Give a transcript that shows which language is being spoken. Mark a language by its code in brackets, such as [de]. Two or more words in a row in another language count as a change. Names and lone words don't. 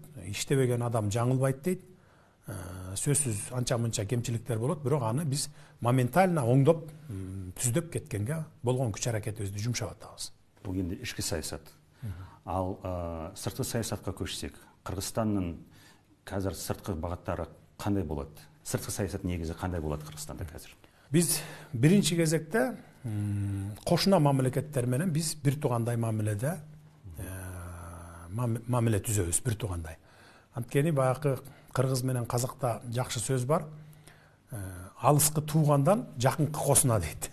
[ky] Иштебеген адам жаңылбайт дейт. Сөзсүз анча-мынча кемчиликтер болот, бирок аны биз моментально оңдоп, түздөп кеткенге болгон күч аракетибизди жумшап атабыз. Бул энди ички саясат. Ал сырткы саясатка көчсөк, Кыргызстандын [kk] қазір сыртқы бағыттары қандай болады? Сыртқы саясат негізі қандай болады Кыргызстанда қазір? [ky] Біз биринчи кезекте кошуна мамлекеттер менен биз бир туугандай мамиледе мамиле түзөбүз, бир туугандай. Анткени баягы кыргыз менен казакта жакшы сөз бар. Алыскы туугандан жакынкы кошуна дейт.